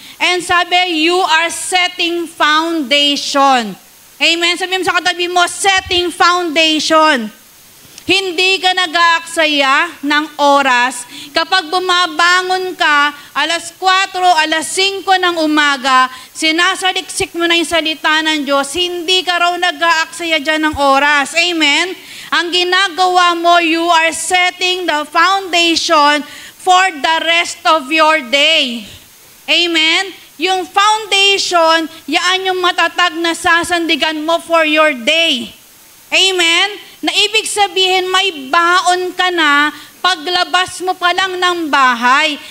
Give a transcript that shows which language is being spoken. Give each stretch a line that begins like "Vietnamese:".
English: And
Filipino: sabi,
English: you are setting foundation.
Filipino: Amen? Sabi mo sa katabi mo,
English: setting foundation.
Filipino: Hindi ka nag-aaksaya ng oras kapag bumabangon ka, alas 4, alas 5 ng umaga, sinasaliksik mo na yung salita ng Diyos, hindi ka raw nag-aaksaya dyan ng oras. Amen? Ang ginagawa mo,
English: you are setting the foundation for the rest of your day. Amen?
Filipino: Yung foundation, yaan yung matatag na sasandigan mo
English: for your day.
Filipino: Amen? Na ibig sabihin, may baon ka na paglabas mo pa lang ng bahay.